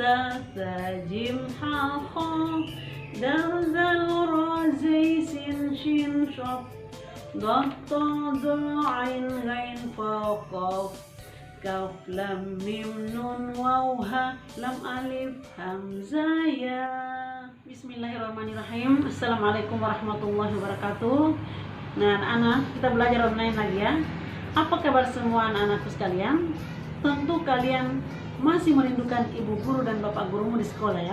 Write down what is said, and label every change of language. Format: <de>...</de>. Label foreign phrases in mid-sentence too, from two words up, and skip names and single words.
<ar>ثا جيم حا خا دال ذال را زاي سين شين صاد ضاد طا ظا عين غين فا قاف كاف لام ميم نون واو ها لام ألف همزة يا. بسم الله الرحمن الرحيم. السلام عليكم ورحمة الله وبركاته.</ar> <id>Nah anak-anak, kita belajar online lagi ya. Apa kabar semua anak-anakku sekalian? Tentu kalian masih merindukan ibu guru dan bapak gurumu di sekolah ya.</id>